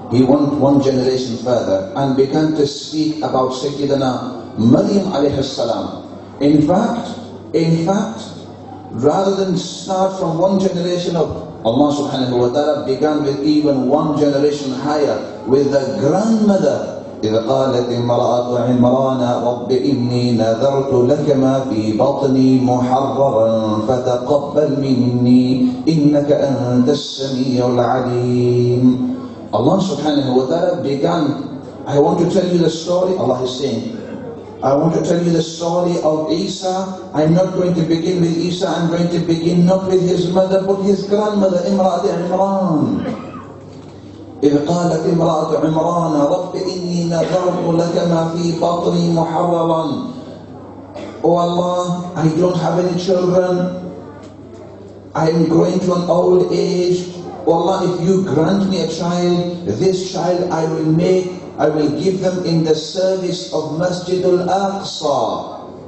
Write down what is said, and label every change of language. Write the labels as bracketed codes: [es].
[en] He went one generation further and began to speak about Sayyidina Maryam alayhi salam. In fact, rather than start from one generation up, Allah subhanahu wa ta'ala began with even one generation higher, with the grandmother. [ar] إذ قالت امرأة عمران رب إني نذرت لك ما في بطني محررا فتقبل مني إنك أنت السميع العليم. [en] Allah subhanahu wa ta'ala began, I want to tell you the story. Allah is saying, I want to tell you the story of Isa. I'm not going to begin with Isa, I'm going to begin not with his mother but his grandmother, Imra'at Imran. [ar] إذ قالت امرأة عمران رب إني نذرت لك ما في بطني محررا. [en] Oh Allah, I don't have any children, I am growing to an old age. Oh Allah, if you grant me a child, this child I will give them in the service of Masjid al-Aqsa.